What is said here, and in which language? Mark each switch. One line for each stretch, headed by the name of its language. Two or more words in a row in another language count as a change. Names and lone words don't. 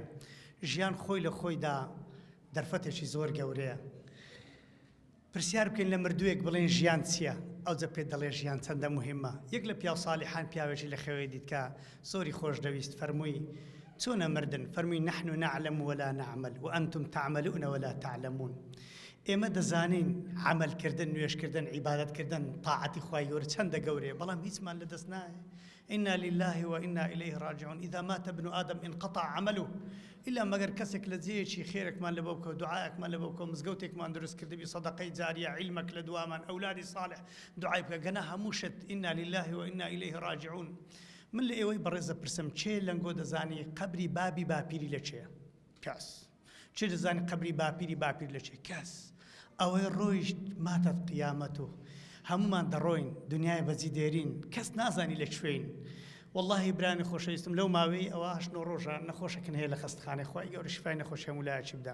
Central Kurdish: ژیان خۆی لە خۆیدا دەرفەتێکی زۆر گەورەیە. پرسیار بکەین لە مردوویەک بڵێن ژیان چییە؟ ئەوجە پێ دەڵێ ژیان چەندە مهمە. یەک لە پیاو ساڵحان پیاوێکی لە خەوێ دیت کە زۆری خۆش دەویست، فەرمووی چۆنە مردن؟
Arabic: فەرمووی نحن نعلم ولا نعمل وأنتم تعملون ولا تعلمون.
Central Kurdish: ئێمە دەزانین عملکردن، نوێشکردن، عیبادەتکردن، تاعەتی خوای گەورە چەندە گەورەیە، بەڵام هیچمان لەدەست نایە.
Arabic: إنا لله وإنا إليه راجعون. إذا مات ابن آدم انقطع عمله إلا
Central Kurdish: مگر کەسێک لە جێیەکی خێرێکمان لەبەوە بکە، دوعایەکمان لەبەوە بکە، مزگەوتێکمان دروست کردبی، سەدەقەی جاریە، عیلمەک لە دوامان، ئەولادی صالح دوعای بکە، گەنە هەمووشت
Arabic: إنا لله وإنا إليه راجعون.
Central Kurdish: من لە ئێوەی بەڕێزە پرسم، چێ لەنگۆ دەزانی قەبری بابی باپیری لە چێە؟ کەس. چێ دەزانی قەبری باپیری باپیر لە چێ؟ کەس. ئەوەی ڕۆیشت ماتت قیامەت و هەمومان دەڕۆین دنیای بەجی دێرین، کەس نازانی لە کوێین. والله برانی خۆشەویستم لەو ماوەی ئەوە 8 ڕۆژە نەخۆشەکن هەیە لە خەستەخانەی خوای گەورە شیفای نەخۆشی هەمولایەکی بدا.